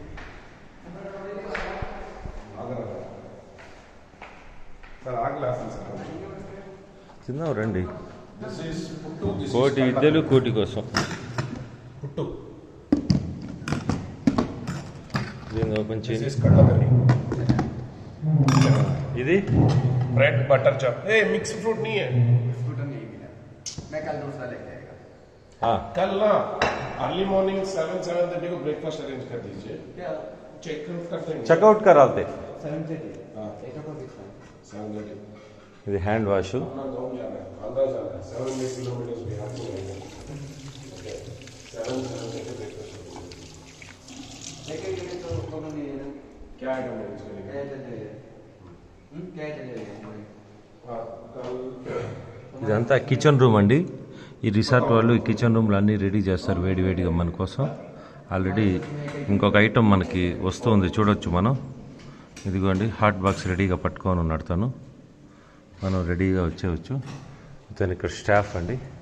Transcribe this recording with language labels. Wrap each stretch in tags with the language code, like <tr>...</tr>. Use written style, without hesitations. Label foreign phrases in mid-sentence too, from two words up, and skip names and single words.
<te>తిందాం రండి. కోటి విద్యలు కోటి కోసం. దీన్ని ఓపెన్ చేసి ఇది</te> <en>bread butter chop mix fruit</en> <hi>नहीं है। मैं कल दूसरा लेके आएगा। हाँ कल ना</hi> <en>early morning</en> <hi>7-7:30 को ब्रेकफास्ट अरेंज कर दीजिए। क्या चेकआउट करते हैं? చెక్అవుట్ कराते 7:30 7:30</hi> <te>ఇది హ్యాండ్ వాష్.</te> <hi>अपना गाँव जाना है, आंध्रा जाना है, 7 किलोमीटर बिहार को जाएंगे।</hi> <en>okay 7:30 breakfast</en> <hi>लेके गए तो दोनों नहीं है ना। क्या आइटम है इसके लिए? क्या चलेगा? क्या चलेगा? कल</hi> <te>ఇదంతా</te> <en>kitchen room</en> <te>అండి. ఈ రిసార్ట్ వాళ్ళు ఈ</te> <en>kitchen rooms</en> <te>అన్నీ రెడీ చేస్తారు వేడివేడిగా మన కోసం. ఆల్రెడీ ఇంకొక ఐటమ్ మనకి వస్తుంది, చూడొచ్చు మనం. ఇదిగోండి,</te> <en>hot box</en> <te>రెడీగా పట్టుకొని ఉన్నాడు తను. మనం రెడీగా వచ్చేవచ్చు. ఇతను ఇక్కడ స్టాఫ్ అండి.</te>